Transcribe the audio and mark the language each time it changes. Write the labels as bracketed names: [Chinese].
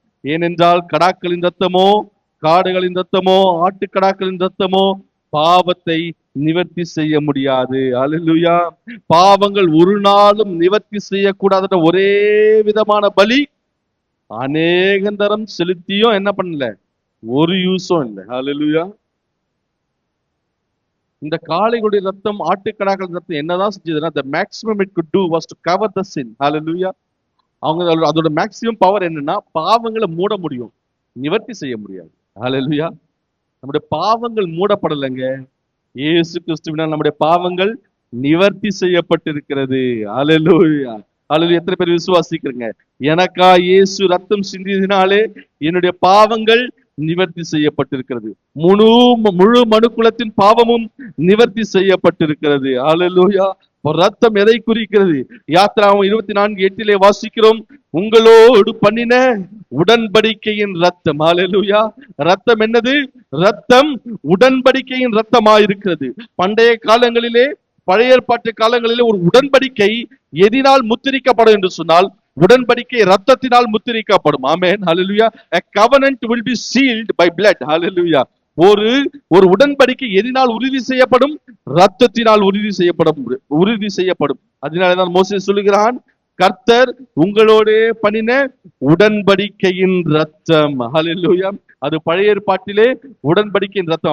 [Tamil] ஏனென்றால் கடாக்களின் ரத்தமோ, காடுகளின் ரத்தமோ, ஆட்டுக்கடாக்களின் ரத்தமோ பாவத்தை நிவர்த்தி செய்ய முடியாது. ஹல்லேலூயா. பாவங்கள் ஒரு நாளும் நிவர்த்தி செய்யக்கூடாத ஒரே விதமான பலி அநேகந்தரம் செலுத்தியும் என்ன பண்ணல? ஒரு யூஸும் இல்லை. ஹல்லேலூயா. இந்த காளைகளுடைய ரத்தம், ஆட்டுக்கடாக்கள் ரத்தம் என்னதான் செஞ்சதுன்னா, [English] the maximum it could do was to cover the sin. Hallelujah. [Tamil] அவங்க அதோட மேக்ஸிமம் பவர் என்னன்னா, பாவங்களை மூட முடியும், நிவர்த்தி செய்ய முடியாது. ஹல்லேலூயா. நம்முடைய பாவங்கள் மூடப்படலைங்க. இயேசு கிறிஸ்துவினால் நம்முடைய பாவங்கள் நிவர்த்தி செய்யப்பட்டிருக்கிறது. ஹல்லேலூயா. ஹல்லேலூயா. எத்தனை பேர் விசுவாசிக்கிறீங்க? எனக்கா இயேசு ரத்தம் சிந்தியதினாலே என்னுடைய பாவங்கள் நிவர்த்தி செய்யப்பட்டிருக்கிறது. முழு மனுக்குலத்தின் பாவமும் நிவர்த்தி செய்யப்பட்டிருக்கிறது. ஹல்லேலூயா. ரத்தம் எதை குறிக்கிறது? யாத்திராகமம் 24:8 வாசிக்கிறோம், உங்களோடு பண்ணின உடன்படிக்கையின் ரத்தம். ஹல்லேலூயா. ரத்தம் என்னது? ரத்தம் உடன்படிக்கையின் ரத்தமாயிருக்கிறது. பண்டைய காலங்களிலே, பழைய ஏற்பாட்டு காலங்களிலே ஒரு உடன்படிக்கை எதினால் முத்திரிக்கப்படும் என்று சொன்னால், உடன்படிக்கை ரத்தத்தினால் முத்திரிக்கப்படும். ஆமென். ஹல்லேலூயா. [English] A covenant will be sealed by blood. [Tamil] ஹல்லேலூயா. ஒரு உடன்படிக்கை எதினால் உறுதி செய்யப்படும்? ரத்தத்தினால் உறுதி செய்யப்படும். அதனாலதான் மோசே சொல்லுகிறான், கர்த்தர் உங்களோட பண்ணின உடன்படிக்கையின் ரத்தம். ஹல்லேலூயா. அது பழைய ஏற்பாட்டிலே உடன்படிக்கையின் ரத்தம்.